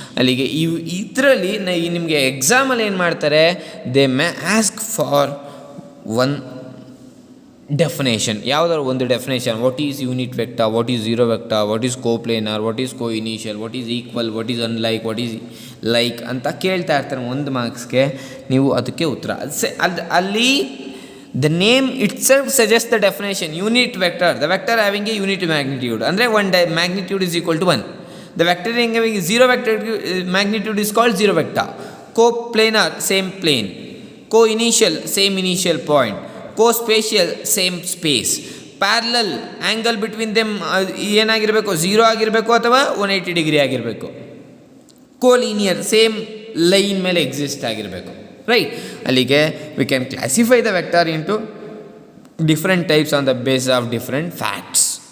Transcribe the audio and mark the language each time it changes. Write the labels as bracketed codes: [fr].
[kn] ಅಲ್ಲಿಗೆ ಇದರಲ್ಲಿ ನಿಮಗೆ ಎಕ್ಸಾಮಲ್ಲಿ ಏನು ಮಾಡ್ತಾರೆ, [en] they may ask for one definition, [kn] ಯಾವುದಾದ್ರು ಒಂದು definition. [en] what is unit vector, what is zero vector, what is coplanar, what is coinitial, what is equal, what is unlike, what is like [kn] ಅಂತ ಕೇಳ್ತಾ ಇರ್ತಾರೆ. ಒಂದು ಮಾರ್ಕ್ಸ್ಗೆ ನೀವು ಅದಕ್ಕೆ ಉತ್ತರ ಅಲ್ಲಿ [en] the name itself suggests the definition. Unit vector, the vector having a unit magnitude, ಅಂದರೆ one magnitude is equal to 1. The vector having zero vector magnitude is called zero vector. Co-planar, same plane. Co-initial, same initial point. Co-spatial, same space. [kn] Parallel, [en] angle between them [kn] ಏನಾಗಿರಬೇಕು, 0 ಆಗಿರಬೇಕು ಅಥವಾ 180 degree ಆಗಿರಬೇಕು. [en] Co-linear, [kn] same line ಮೇಲೆ exist ಆಗಿರಬೇಕು. Right, ಅಲ್ಲಿಗೆ [en] We can classify the vector into different types on the base of different facts.